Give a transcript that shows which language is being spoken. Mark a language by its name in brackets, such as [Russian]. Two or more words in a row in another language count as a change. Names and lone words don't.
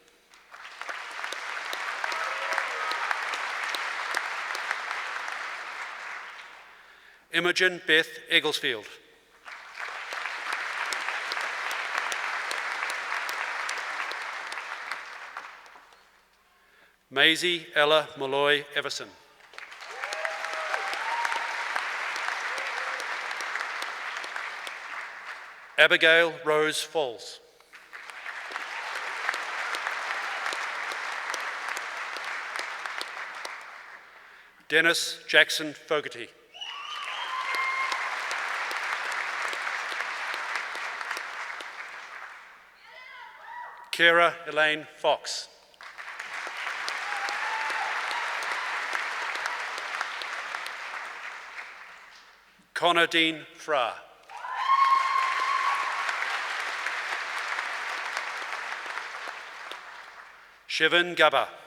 [English] Imogen Beth Egglesfield. Maisie Ella Malloy Everson. Abigail Rose Falls. Dennis Jackson Fogarty. Kara Elaine Fox. Connor Dean Fra. Shivan Gabba.